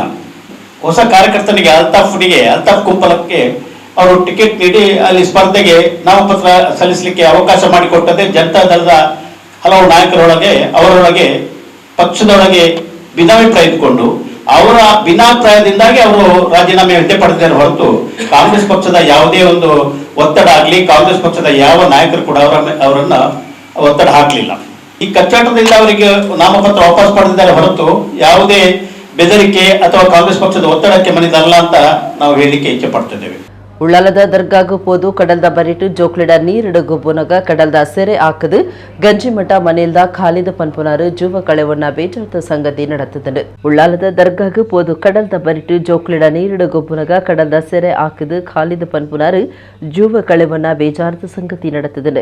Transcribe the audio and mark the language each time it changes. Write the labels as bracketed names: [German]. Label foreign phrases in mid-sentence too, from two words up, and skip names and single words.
[Kannada] ಹೊಸ ಕಾರ್ಯಕರ್ತನಿಗೆ ಅಲ್ತಾಫ್ ಕುಂಪಲಕ್ಕೆ ಅವರು ಟಿಕೆಟ್ ನೀಡಿ ಅಲ್ಲಿ ಸ್ಪರ್ಧೆಗೆ ನಾಮಪತ್ರ ಸಲ್ಲಿಸಲಿಕ್ಕೆ ಅವಕಾಶ ಮಾಡಿಕೊಟ್ಟದೆ ಜನತಾ ದಳದ ಹಲವು ನಾಯಕರೊಳಗೆ ಅವರೊಳಗೆ ಪಕ್ಷದೊಳಗೆ ಭಿನ್ನಾಭಿಪ್ರಾಯ ಇದ್ದುಕೊಂಡು ಅವರ ಭಿನ್ನಾಭಿಪ್ರಾಯದಿಂದಾಗಿ ಅವರು ರಾಜೀನಾಮೆ ಹಿಂದೆ ಹೊರತು ಕಾಂಗ್ರೆಸ್ ಪಕ್ಷದ ಯಾವುದೇ ಒಂದು ಒತ್ತಡ ಆಗಲಿ ಕಾಂಗ್ರೆಸ್ ಪಕ್ಷದ ಯಾವ ನಾಯಕರು ಕೂಡ ಅವರನ್ನ ಒತ್ತಡ ಹಾಕಲಿಲ್ಲ. ಈ ಕಚ್ಚಾಟದಿಂದ ಅವರಿಗೆ ನಾಮಪತ್ರ ವಾಪಸ್ ಪಡೆದಿದ್ದಾರೆ ಹೊರತು ಯಾವುದೇ ಬೆದರಿಕೆ ಅಥವಾ ಕಾಂಗ್ರೆಸ್ ಪಕ್ಷದ ಒತ್ತಡಕ್ಕೆ ಮನಿದಲ್ಲ ಅಂತ ನಾವು ಹೇಳಿಕೆ ಇಚ್ಛೆ ಪಡ್ತಿದ್ದೇವೆ. [Tulu] ಉಳ್ಳಾಲದ ದರ್ಗಾಗು ಪೋದು ಕಡಲ್ದ ಬರಿಟು ಜೋಕ್ಲಿಡ ನೀರಿಡು ಗುಬ್ಬುನಗ ಕಡಲ್ದ ಸೆರೆ ಹಾಕದು ಗಂಜಿಮಠ ಮನೆಯಲ್ದ ಖಾಲಿದ ಪನ್ಪುನಾರು ಜೂವ ಕಳೆವನ್ನ ಬೇಜಾರದ ಸಂಗತಿ ನಡೆತದೆ. ಉಳ್ಳಾಲದ ದರ್ಗಾಗು ಪೋದು ಕಡಲ್ದ ಬರಿಟು ಜೋಕ್ಲಿಡ ನೀರಿಡು ಗುಬ್ಬುನಗ ಕಡಲ್ದ ಸೆರೆ ಹಾಕದು ಖಾಲಿದ ಪನ್ಪುನಾರು ಜೂವ ಕಳೆವನ್ನ ಬೇಜಾರದ ಸಂಗತಿ ನಡೆತದೆ.